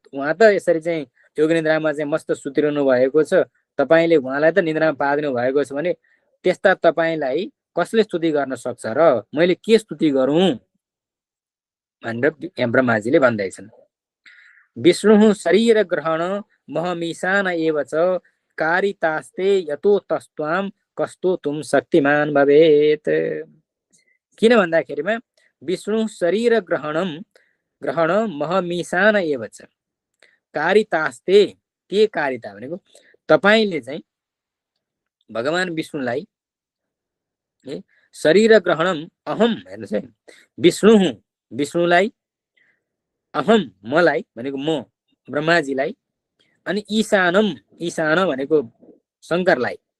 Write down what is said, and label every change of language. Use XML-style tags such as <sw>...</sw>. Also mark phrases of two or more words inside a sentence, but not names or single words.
<ne>उहाँ त यसरी चाहिँ योग निद्रामा चाहिँ मस्त सुतिरहनु भएको छ, तपाईले उहाँलाई त निन्द्रामा पादिनु भएको छ भने त्यस्ता तपाईलाई कसले स्तुति गर्न सक्छ र? मैले के स्तुति गरौँ भनेर ब्रह्माजीले भन्दैछन्।</ne> <sa>विष्णु शरीर ग्रहण महमीशान एव च कारितास्ते यतो तस्त्वाम कस्तो तुम शक्तिमान भवेत।</sa> <ne>किन भन्दाखेरिमा</ne> <sa>विष्णु शरीर ग्रहण महमीशान एव च कारितास्ते,</sa> <ne>के कारिता भनेको तपाईले चाहिँ भगवान विष्णुलाई शरीर ग्रहणम, अहम हेर्नुहोस् है, विष्णु हुँ, विष्णुलाई, अहम मलाई भनेको म ब्रह्माजीलाई, अनि ईशानम, ईशान भनेको शङ्करलाई,</ne>